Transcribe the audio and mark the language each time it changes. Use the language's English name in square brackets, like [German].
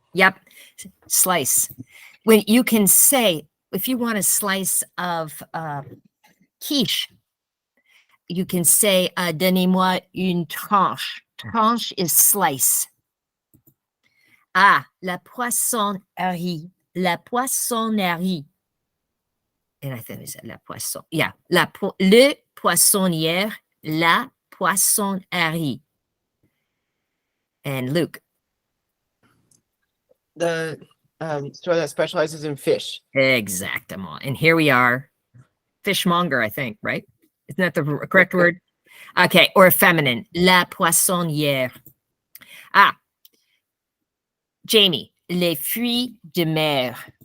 [English] Yep, slice. When you can say, if you want a slice of quiche, you can say, [French] donnez-moi une tranche. [English] Tranche is slice. Ah, la poissonnerie. [French] La poissonnerie. [English] And I think we said la poisson. [French] Yeah, le poissonnière, la poissonnerie. [English] And Luke. The store that specializes in fish. Exactement. And here we are. Fishmonger, I think, right? Isn't that the correct word? Okay, or feminine. La poissonnière. Ah, Jamie, [French] les fruits de mer.